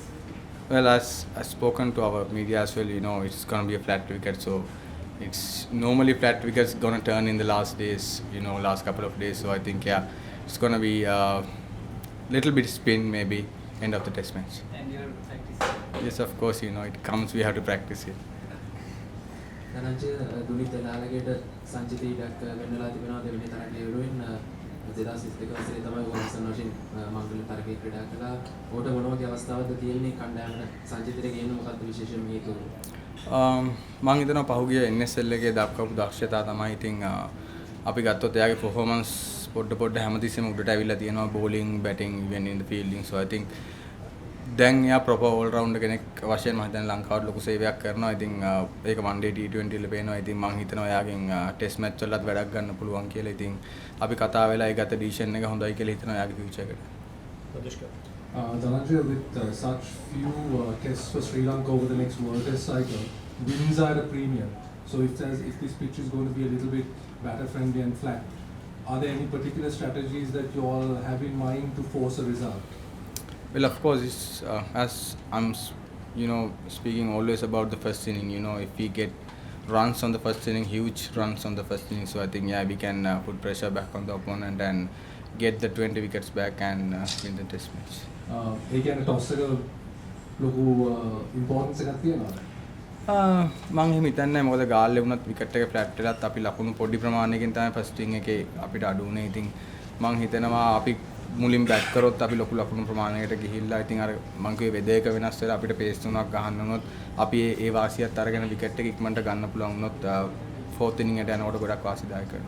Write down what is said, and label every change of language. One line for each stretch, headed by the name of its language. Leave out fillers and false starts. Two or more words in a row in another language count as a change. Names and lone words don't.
English: Well, as I've spoken to our media as well, it's going to be a flat wicket. So it's normally flat wickets going to turn in the last days, last couple of days. So I think, it's going to be a little bit spin maybe end of the test match. And you're practicing? Yes, of course, it comes, we have to practice it.
Sinhala: ධනංජය දුනිත් ලාලගේට සංජිත ඊඩක් වෙන්නලා තිබෙනවා දෙවෙනි තරගයේ වෙනුවෙන් 2022 වසරේ තමයි වොල්සන් වශයෙන් මංගල තරගයේ ක්‍රීඩා කළා. ඕට මොන වගේ අවස්ථාවක්ද තියෙන්නේ කණ්ඩායමට සංජිතට ගේන්න මොකක්ද විශේෂම හේතුව? මම හිතනවා පහුගිය NSL එකේ දක්වපු දක්ෂතාව තමයි ඉතින් අපි ගත්තොත් එයාගේ performance පොඩ හැමතිස්සෙම උඩට ඇවිල්ලා තියෙනවා
English: bowling batting even in the fielding. So I think
Sinhala: දැන් එයා
English: proper all rounder
Sinhala: කෙනෙක් වශයෙන් මම හිතන්නේ ලංකාවට ලොකු සේවයක් කරනවා. ඉතින් ඒක
English: one day
Sinhala: T20 වල පේනවා. ඉතින් මම හිතනවා එයාගෙන්
English: test match
Sinhala: වලත් වැඩක් ගන්න පුළුවන් කියලා. ඉතින් අපි කතා වෙලා ඒ ගත decision එක හොඳයි කියලා හිතනවා එයාගේ future එකට.
English: Madhushka. Dhananjay, with such few tests for Sri Lanka over the next World Test cycle, wins are at a premium. So if this pitch is going to be a little bit batter friendly and flat, are there any particular strategies that you all have in mind to force a result? Well, of course, it's, as I'm, speaking always about the first inning. If we get runs on the first inning, huge runs on the first inning, so I think we can put pressure back on the opponent and get the 20 wickets back and win the test match.
Sinhala: ඒ කියන්නේ toss එක ලොකු importance එකක් තියනවාද? මම එහෙම හිතන්නේ නැහැ. මොකද ගාල්ලේ වුණත් විකට් එක ෆ්ලැට් වෙලත් අපි ලකුණු පොඩි ප්‍රමාණයකින් තමයි
English: first inning
Sinhala: එකේ අපිට අඩු වුණේ. ඉතින් මම හිතනවා අපි මුලින් බැට් කරොත් අපි ලොකු ලකුණු ප්‍රමාණයකට ගිහිල්ලා ඉතින් අර මම කිව්වේ වෙද එක වෙනස් වෙලා අපිට පේස් තුනක් ගහන්න වුණොත් අපි ඒ වාසියත් අරගෙන විකට් එක ඉක්මනට ගන්න පුළුවන් වුණොත්
English: fourth inning
Sinhala: එකට යනකොට ගොඩක් වාසිදායක වෙනවා.